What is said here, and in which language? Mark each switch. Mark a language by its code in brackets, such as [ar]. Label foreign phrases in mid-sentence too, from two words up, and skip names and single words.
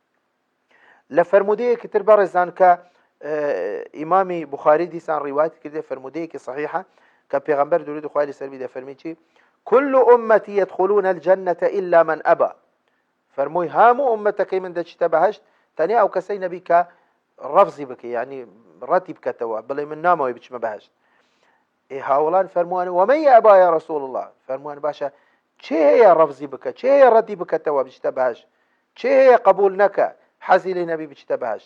[ckb] لە فەرمودەیەکی تر بەڕێزان کە ئیمامی بوخاری دیسان ڕیوایەت کردێ فەرمودەیەکی صحیحە کە پێغەمبەر درود خوای لەسەر بی دەفەرمی چی [ar] كل أمتي يدخلون الجنة إلا من أبى [ckb] فەرمووی هەموو ئومەتەکەی من دەچیتە بەهەشت تەنیا ئەو کەسەی نەبی کە ڕەفزی بکە یعنی ڕەتی بکەتەوە بڵێ من نامەوەی بچمە بەهەشت. هاوڵان فەرمووان [ar] وەمەن یەئبا یا ڕەسوول الله، [ckb] فەرمووان باشە چێ هەیە ڕەفزی بکە، چێ هەیە ڕەتی بکەتەوە بچتە بەهەشت، چێ هەیە قبول نەکە حەزی لێ نەبی بچتە بەهەشت.